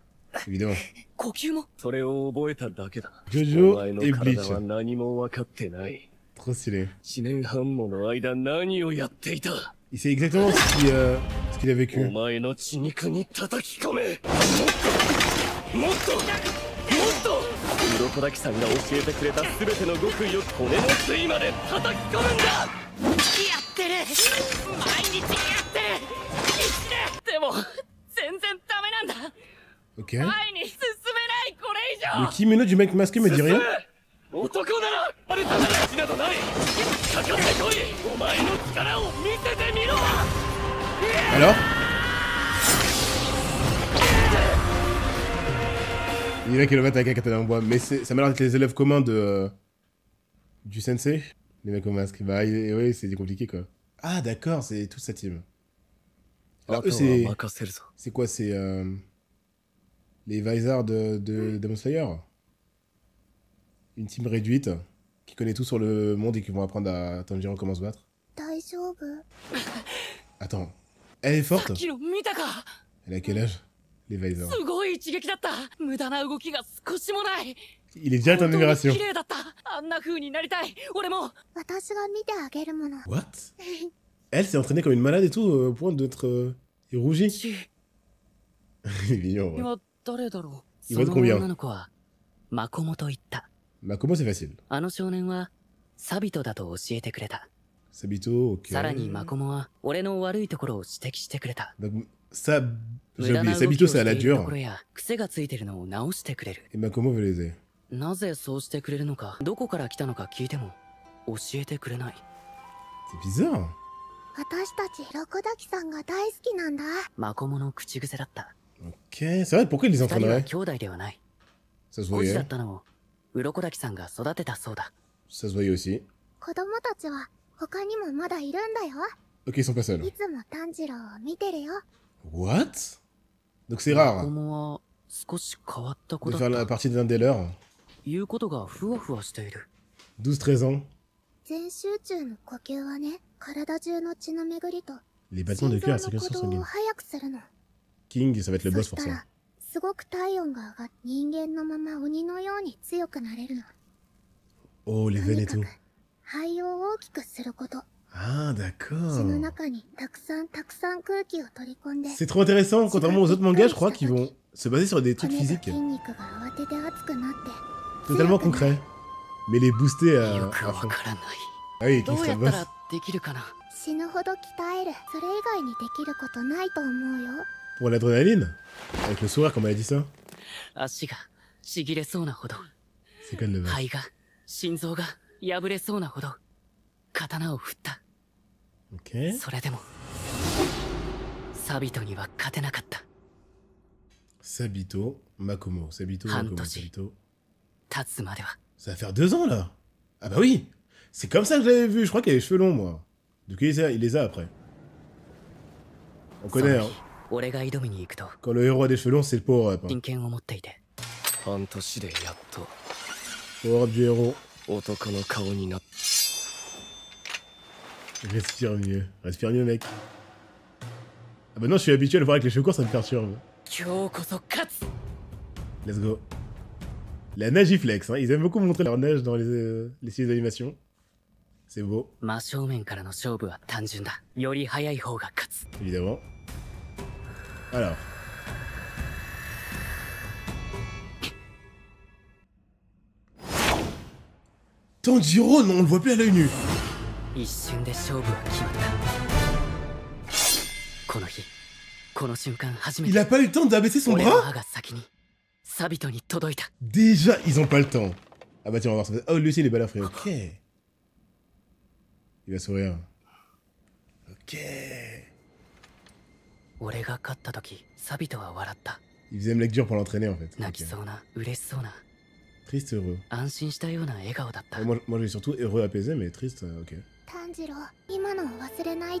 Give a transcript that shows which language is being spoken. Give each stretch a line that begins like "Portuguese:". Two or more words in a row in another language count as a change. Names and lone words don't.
French: Évidemment.
Japanese: 呼吸もそれを覚えただけだ。
French: Jojo
Japanese: お前の
French: et
Japanese: 体は
French: Bleach.
Japanese: 何も分かってない。
French: Trop stylé.
Japanese: 1 年半もの間何をやっていた。
French: Il sait exactement ce qu'il a
Japanese: お
French: vécu.
Japanese: 前の血肉に叩き込め。もっと鱗滝さんが教えてくれた全ての極意を骨の髄まで叩き込むんだ。やってる毎日やってるでも全然ダメなんだ
French: Ok.
Japanese: 前に進めないこれ以
French: Le
Japanese: 上
French: kimono du mec masqué me dit rien.
Japanese: 男ならあれたなら血などない。かかってこい。お前の力を見せてみろ。
French: Alors Il y en a qui le mettent avec un katana en bois, mais ça m'a l'air d'être les élèves communs du sensei. Les mecs au masque. Bah oui, c'est compliqué quoi. Ah d'accord, c'est toute sa team. Alors eux c'est quoi? C'est les Visors de Demon Slayer. Une team réduite qui connaît tout sur le monde et qui vont apprendre à Tanjiro comment se battre. Attends, elle est forte?
Japanese: さっきの見たか
French: Elle a quel âge? Les Visors.
Japanese: すごい一撃だった無駄な動きが少しもない
French: Il est direct en
Japanese: 本当に
French: admiration.
Japanese: 綺麗だったあんな風になりたい俺も
French: What? Elle s'est entraînée comme une malade et tout au point d'être rougie.
Japanese: ち
French: Il est mignon. Ouais.
Japanese: は誰だろう
French: Il
Japanese: そ
French: va
Japanese: の
French: être combien?
Japanese: 女の子はマコモと言った
French: Makomo c'est facile.
Japanese: あの少年はサビトだと教えてくれた
French: Sabito, ok.
Japanese: さらにマコモは俺の悪いところを指摘してくれた
French: Donc, ça,
Japanese: 無
French: j'ai
Japanese: 駄な
French: oublié.
Japanese: 動き
French: Sabito
Japanese: を
French: c'est à
Japanese: し
French: la
Japanese: ていると
French: dure.
Japanese: ころや癖がついてるのを直してくれる
French: Et Makomo veut les aider.
Japanese: なぜそうしてくれるのかどこから来たのか聞いても教えてくれない
French: C'est bizarre.
Japanese: マコモの口癖だった
French: Ok, c'est vrai, pourquoi il les
Japanese: 二人は
French: entraînerait?
Japanese: 兄弟ではない
French: Ça se
Japanese: 孤児だ
French: voyait.
Japanese: ったのを鱗滝さんが育てたそうだ
French: Ça se voyait aussi.
Japanese: 子供たちは他にもまだいるんだよ。
French: Ok, ils sont pas seuls.
Japanese: いつも炭治郎を見てるよ。
French: What? Donc c'est
Japanese: マコ
French: rare
Japanese: モは少し変わった子
French: de
Japanese: だ
French: faire
Japanese: っ
French: la
Japanese: た
French: partie d'un des leurs.
Japanese: 言うことがふわふわしている
French: 12-13 ans.
Japanese: 全集中の呼吸はね、体中の血の巡りと
French: Les battements de
Japanese: 心
French: cœur à
Japanese: 臓の
French: circulation
Japanese: 鼓動を
French: sanguine.
Japanese: 速くするの。
French: King, ça va être le
Japanese: そ
French: boss
Japanese: し
French: pour
Japanese: た
French: ça.
Japanese: ら、すごく体温が上がって人間のまま鬼のように強くなれるの。
French: Oh, les
Japanese: と
French: veines
Japanese: に
French: et
Japanese: か
French: tout.
Japanese: く肺を大きくすること。
French: Ah,
Japanese: 血の
French: d'accord.
Japanese: 中にたくさん空気を取り込んで、
French: C'est trop intéressant. Contrairement aux autres mangas, je crois qu'ils vont se baser sur des trucs
Japanese: 骨と
French: physiques.
Japanese: 筋肉が慌てて熱くなって、
French: Totalement
Japanese: 強くなる
French: concrets. Mais les booster
Japanese: よ
French: à
Japanese: くわ
French: fond.
Japanese: からない
French: Ah oui,
Japanese: ど
French: King
Japanese: う
French: c'est
Japanese: や
French: le
Japanese: った
French: boss.
Japanese: らできるかな死ぬほど鍛える。それ以外にできることないと思うよ。
French: Pour l'adrénaline? Avec le sourire, comme elle a dit ça?
Japanese: 足がちぎれそうなほど
French: C'est quoi le boss?
Japanese: 肺が心臓が破れそうなほど刀を振った
French: Ok.
Japanese: それでもサビトには勝てなかった
French: Sabito, Makomo. Sabito, Makomo, Hantoshi. Sabito.
Japanese: 立つまでは
French: Ça va faire 2 ans là. Ah bah oui. C'est comme ça que je l'avais vu. Je crois qu'il a les cheveux longs, moi. Donc il les a après. On
Japanese: その
French: connaît,
Japanese: 日
French: hein.
Japanese: 俺が挑みに行くと
French: Quand le héros a des cheveux longs, c'est le power up. Hein.
Japanese: 真剣を持っていて半年でやっと
French: Power up du héros.
Japanese: 男の顔になっ
French: Respire mieux. Respire mieux, mec. Ah bah non, je suis habitué à le voir avec les cheveux courts, ça me perturbe.
Japanese: 今日こそ勝つ
English: Let's go.
French: La Nagiflex, hein. Ils aiment beaucoup montrer leur neige dans les séries d'animation. C'est beau,
Japanese: 真正面からの勝負は単純だより早い方が勝つ
French: évidemment. Alors. Tanjiro, non, on le voit plus à l'œil nu.
Japanese: 一瞬で勝負は決まったこの日この瞬間初め
French: Il
Japanese: て
French: a pas eu le temps d'abaisser son
Japanese: 俺の
French: bras?
Japanese: 歯が先にサビトに届いた
French: Déjà, ils ont pas le temps. Ah bah tiens, on va voir ça. Oh, lui aussi, il est balafré. Ok. Il va sourire. Ok.
Japanese: 俺が勝った時サビトは笑った
French: Il faisait une lecture pour l'entraîner en fait.
Japanese: 泣き
French: Ok.
Japanese: そうな嬉しそうな
French: Triste, heureux.
Japanese: 安心したような笑顔だった
French: Moi, j'ai surtout heureux, apaisé, mais triste, ok.
Japanese: 炭治郎、今のを忘れないで。